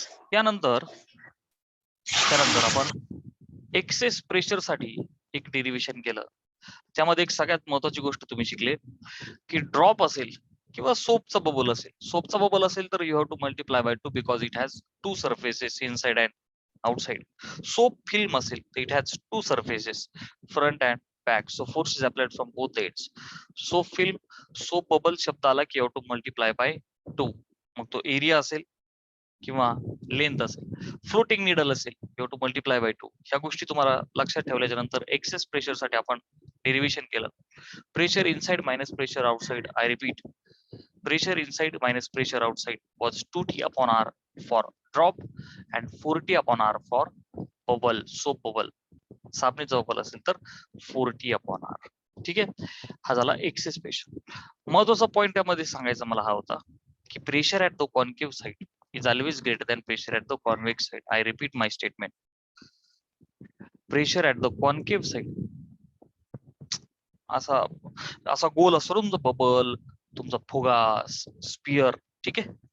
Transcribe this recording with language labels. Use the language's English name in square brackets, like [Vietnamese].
[Marathi] त्यानंतर आपण excess pressure साठी एक डेरिव्हेशन केलं. त्यामध्ये एक सगळ्यात महत्वाची गोष्ट तुम्ही शिकले की ड्रॉप असेल किंवा सोपचा बबल असेल. सोपचा बबल असेल तर [English] You have to multiply by 2 because it has two surfaces inside and outside. Soap film [Marathi] असेल तर [English] It has two surfaces, front and back. So force is applied from both ends. Soap film, soap bubble [Marathi] शब्द आला की [English] You have to multiply by 2. [Marathi] मग तो area असेल किंवा length असेल. फ्लोटिंग निडल असेल, [English] You have to multiply by 2. [Marathi] ह्या गोष्टी तुम्हाला लक्षात ठेवल्याच्या नंतर एक्सेस प्रेशर साठी आपण डेरिव्हेशन केलं. [English] Pressure inside minus pressure outside. I repeat, pressure inside minus pressure outside was 2T upon R for drop and 4T upon R for bubble, soap bubble. [Marathi] साबणीचा bubble असेल तर 4T upon R. ठीक आहे, हा झाला excess pressure. महत्वाचा point त्यामध्ये सांगायचा मला हा होता की [English] Pressure at the concave side is always greater than pressure at the convex side. I repeat my statement. Pressure at the concave side [Marathi] असा असा गोल असतो तुमचा बबल, तुमचा फुगा, स्पियर. ठीक आहे.